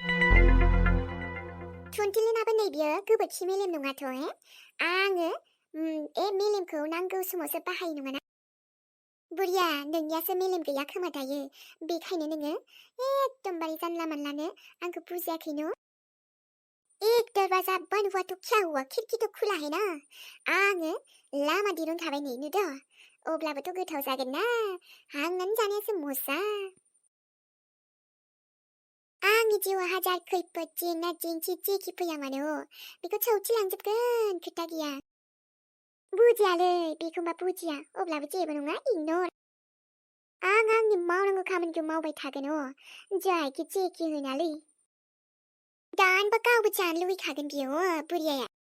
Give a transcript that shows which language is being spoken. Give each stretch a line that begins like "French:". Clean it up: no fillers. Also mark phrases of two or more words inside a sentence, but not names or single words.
Bodo: तुंतलिनाबो नै बियो गोबोरखि मेलेम नङाथ' आङो मेलेमखौ नांगौ समावसो बाहायो नङाना बुढ़िया नोंनियासो मेलेम गैया खोमा दायो बेखायनो नोङो एकदमबारे जानला मानलानो आंखौ बुजियाखै न
Hindi: एक दरवाजा बंद हुआ तो क्या हुआ खिड़की तो खुला है ना
Bodo: आङो लामा दिरुनखाबाय नै नुदो अब्लाबोथ' गोथाव जागोन ना हांनानै जानायासो मजा आंनि जिउआ हाजार खैफोद जेंना जेंसि जेखि फैया मानो बेखौ सौसिलांजोबगोन खोथा गैया बुजियालै बेखौबा बुजिया अब्लाबो जेबो नङा इगनर आं आंनि मावनांगौ खामानिखौ मावबाय थागोन जायखि जेखि होनालै दानबा गावबो जानो लुबैखागोन बियो बुरियाया